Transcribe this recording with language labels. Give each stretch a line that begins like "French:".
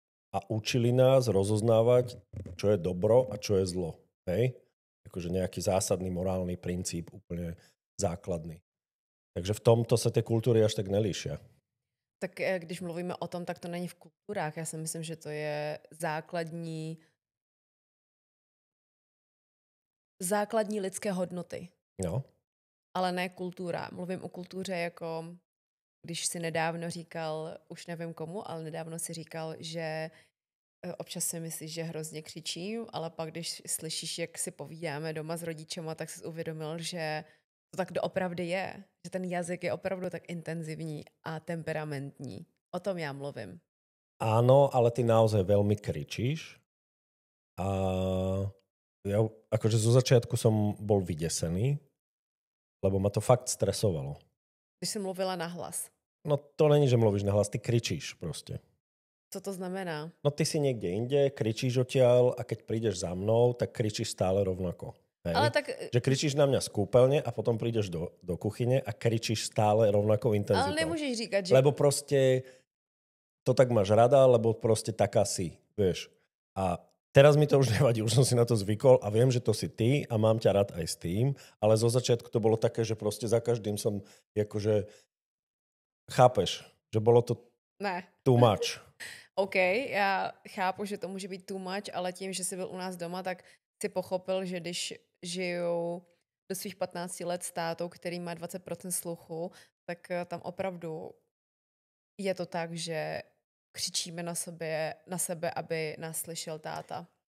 Slovak: A učili nás rozoznávať, čo je dobro a čo je zlo. Hej? Akože nejaký zásadný morálny princíp, úplne základný. Takže v tomto sa tie kultúry až tak nelíšia.
Czech: Tak když mluvíme o tom, tak to není v kulturách. Já si myslím, že to je základní lidské hodnoty. No. Ale ne kultura. Mluvím o kultuře jako, když si nedávno říkal, už nevím komu, ale nedávno si říkal, že občas si myslíš, že hrozně křičím, ale pak, když slyšíš, jak si povídáme doma s rodičema, tak jsi uvědomil, že to tak doopravdy je. Že ten jazyk je opravdu tak intenzivní a temperamentní. O tom já mluvím.
Slovak: Áno, ale ty naozaj veľmi kričíš. A ja akože zo začiatku som bol vydesený, lebo ma to fakt stresovalo.
Czech: Když jsem mluvila nahlas. No to není, že mluvíš nahlas, ty kričíš proste. Co to znamená?
Slovak: No ty si niekde inde, kričíš odtiaľ a keď prídeš za mnou, tak kričíš stále rovnako. Hej? Ale tak... Že kričíš na mňa z kúpeľne a potom prídeš do kuchyne a kričíš stále rovnakou intenzitou. Ale nemôžeš říkať, že... Lebo proste to tak máš rada, lebo proste taká si, vieš. A teraz mi to už nevadí, už som si na to zvykol a viem, že to si ty a mám ťa rád aj s tým, ale zo začiatku to bolo také, že proste za každým som akože chápeš, že bolo to too much.
Czech: OK, já chápu, že to může být too much, ale tím, že jsi byl u nás doma, tak si pochopil, že když žijou do svých 15 let s tátou, který má 20% sluchu, tak tam opravdu je to tak, že křičíme na sebe, aby nás slyšel táta.